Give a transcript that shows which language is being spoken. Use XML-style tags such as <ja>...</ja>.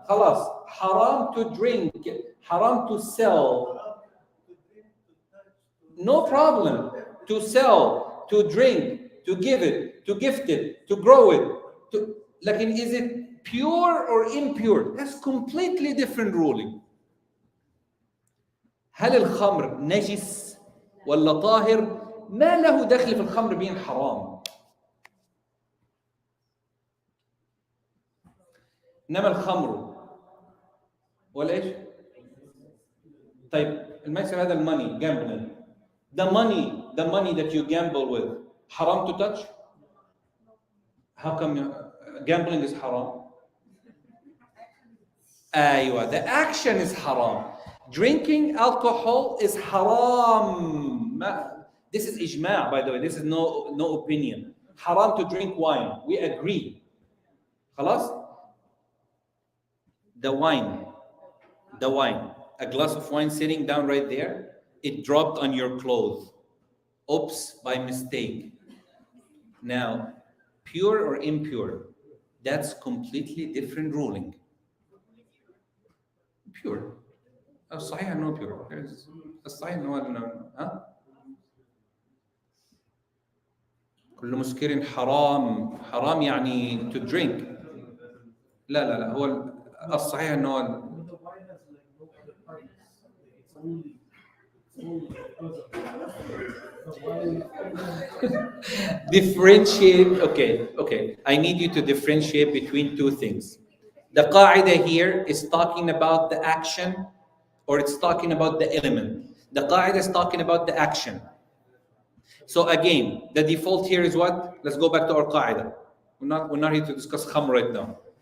<ar>خلاص</ar> <en>haram to drink, haram to sell. No problem. To sell, to drink, to give it, to gift it, to grow it.</en> <ar>لكن</ar> <en>is it pure or impure? That's completely different ruling.</en> <ar>هل الخمر نجس ولا طاهر؟ ما له دخل في الخمر</ar> <en>being</en> <ar>حرام. إنما الخمر ولا إيش؟ طيب الميسر هذا الماني</ar> <en>gambling. The money that you gamble with, haram to touch? How come gambling is haram?</en> <ar>أيوة,</ar> <en>the action is haram. Drinking alcohol is haram. This is ijma', by the way. This is no opinion. Haram to drink wine. We agree.</en> <ar>خلاص?</ar> <en>The wine. A glass of wine sitting down right there. It dropped on your clothes. Oops, by mistake. Now, pure or impure? That's completely different ruling. Pure.</en> <ar>الصحيح انه</ar> <en>pure.</en> <ar>الصحيح انه ها؟ كل مسكر حرام يعني</ar> <en>to drink.</en> <ar>لا هو الصحيح انه</ar> <en>differentiate. Okay. I need you to differentiate between two things. The qaida here is talking about the action, or it's talking about the element. The qaida is talking about the action. So again, the default here is what? Let's go back to our qaida. We're not here to discuss khamr right now.</en>